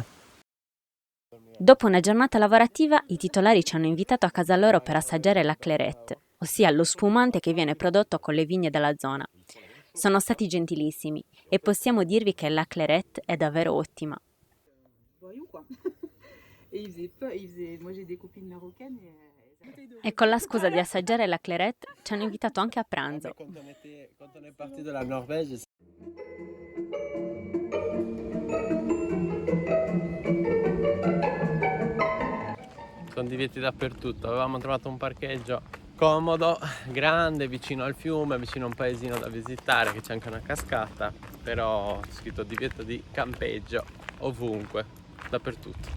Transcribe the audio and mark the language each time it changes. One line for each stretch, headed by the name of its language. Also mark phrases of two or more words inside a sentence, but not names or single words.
Italian: Dopo una giornata lavorativa, i titolari ci hanno invitato a casa loro per assaggiare la clairette, ossia lo spumante che viene prodotto con le vigne della zona. Sono stati gentilissimi e possiamo dirvi che la clairette è davvero ottima. E con la scusa di assaggiare la clairette ci hanno invitato anche a pranzo.
French: Quando on est parti de la Norvège,
Italian: sono divieti dappertutto. Avevamo trovato un parcheggio comodo, grande, vicino al fiume, vicino a un paesino da visitare, che c'è anche una cascata, però c'è scritto divieto di campeggio ovunque, dappertutto.